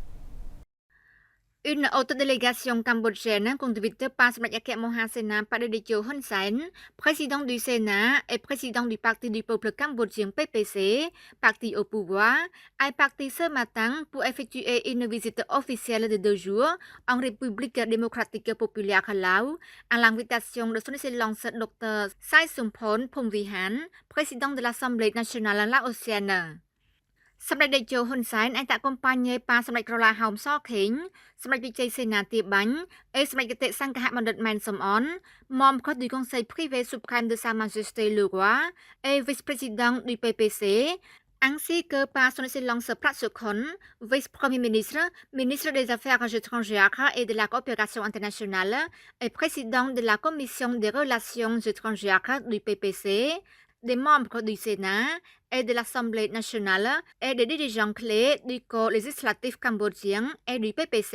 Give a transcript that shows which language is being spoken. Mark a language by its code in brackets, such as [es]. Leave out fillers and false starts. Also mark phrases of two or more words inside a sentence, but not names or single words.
[fr] Une autre délégation cambodgienne conduite par Smaïake Mohan Sena Padeditio Hun Sen, président du Sénat et président du Parti du peuple cambodgien PPC, parti au pouvoir, est parti ce matin pour effectuer une visite officielle de 2 jours en République démocratique populaire Laos, à l'invitation de son Excellence Dr. Sai SomphonePhongvihan, président de l'Assemblée nationale laotienne. [km] សម្ដេចតេជោហ៊ុនសែន [fr] accompagné par [km] សម្ដេចក្រឡាហោមសខេងសម្ដេចវិជ័យសេនាទាបាញ់et សម្ដេចគតិ [fr] សង្ឃបណ្ឌិតម៉ែនសំអន membre du Conseil privé suprême de Sa Majesté le Roi et vice-président du PPC ainsi que par son Excellence Prat Sokhonn, vice-premier ministre, ministre des Affaires étrangères et de la coopération internationale et président de la Commission des relations étrangères du PPC, des membres du Sénat et de l'Assemblée nationale et des dirigeants clés du corps législatif cambodgien et du PPC.